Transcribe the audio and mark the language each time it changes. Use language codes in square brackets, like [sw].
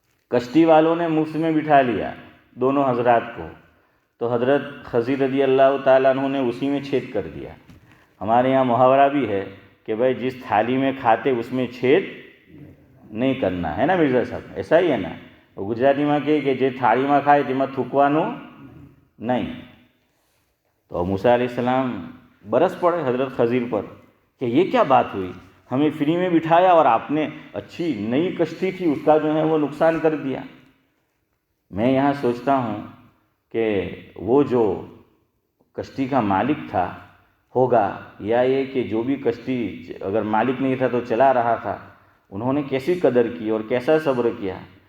[ur] کشتی والوں نے مفت میں بٹھا لیا دونوں حضرات کو، تو حضرت خضر رضی اللہ تعالیٰ عنہ نے اسی میں چھید کر دیا. ہمارے یہاں محاورہ بھی ہے کہ بھائی جس تھالی میں کھاتے اس میں چھید نہیں کرنا ہے نا مرزا صاحب، ایسا ہی ہے نا. گجراتی میں کہ [gu] જે થાળીમાં ખાય તેમાં થૂકવાનું [ur] نہیں. تو موسیٰ علیہ السلام برس پڑے حضرت خضر پر کہ یہ کیا بات ہوئی، ہمیں فری میں بٹھایا اور آپ نے اچھی نئی کشتی تھی اس کا جو ہے وہ نقصان کر دیا. میں یہاں سوچتا ہوں کہ وہ جو کشتی کا مالک تھا ہوگا، یا یہ کہ جو بھی کشتی اگر مالک نہیں تھا تو چلا رہا تھا، انہوں نے کیسی قدر کی اور کیسا صبر کیا.